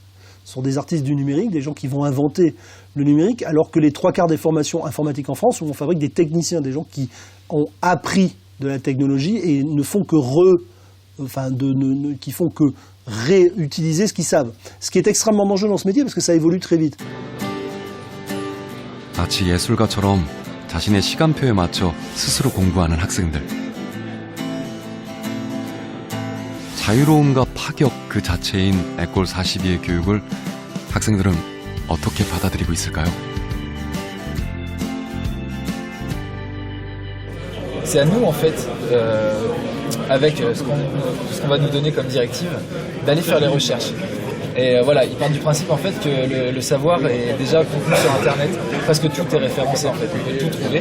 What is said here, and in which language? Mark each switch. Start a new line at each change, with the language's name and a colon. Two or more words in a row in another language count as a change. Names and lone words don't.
French: Ce sont des artistes du numérique, des gens qui vont inventer le numérique, alors que les 3/4 des formations informatiques en France, où on fabrique des techniciens, des gens qui ont appris de la technologie et ne font que réutiliser ce qu'ils savent. Ce qui est extrêmement dangereux dans ce métier parce que ça évolue très vite.
Korean: 마치 예술가처럼 자신의 시간표에 맞춰 스스로 공부하는 학생들. 자유로움과 파격 그 자체인 에꼴 42의 교육을 학생들은 어떻게 받아들이고 있을까요?
French: C'est à nous en fait, avec ce qu'on va nous donner comme directive, d'aller faire les recherches. Et voilà, ils partent du principe en fait que le savoir est déjà contenu sur Internet, presque tout est référencé en fait, on peut tout trouver.